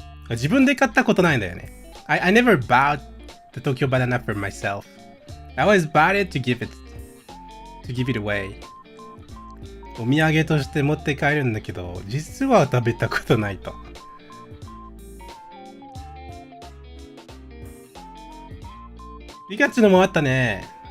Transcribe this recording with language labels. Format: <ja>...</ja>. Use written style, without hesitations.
<ja>自分で買ったことないんだよね。</ja> <en>I never bought the Tokyo banana for myself. I always bought it to give it away.</en> <ja>お土産として持って帰るんだけど、実は食べたことないと。ピカチュウのもあったね。</ja>